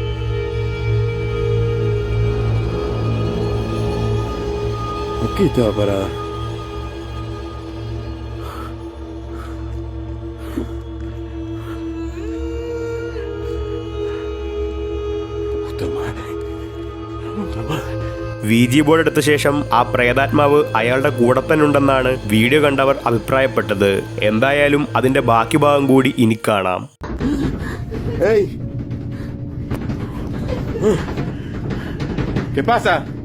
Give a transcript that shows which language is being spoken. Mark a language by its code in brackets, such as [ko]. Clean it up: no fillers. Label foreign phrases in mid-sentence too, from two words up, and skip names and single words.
[es] Aquí estaba parada. Puta madre. Puta madre. [en] VG board [ml] എടുത്ത ശേഷം ആ പ്രേതാത്മാവ് അയാളുടെ കൂടെ തന്നെ ഉണ്ടെന്നാണ് വീഡിയോ കണ്ടവർ അഭിപ്രായപ്പെട്ടത്. എന്തായാലും അതിന്റെ ബാക്കി ഭാഗം കൂടി ഇനി കാണാം. [es] ¡Ey! ¿Qué pasa?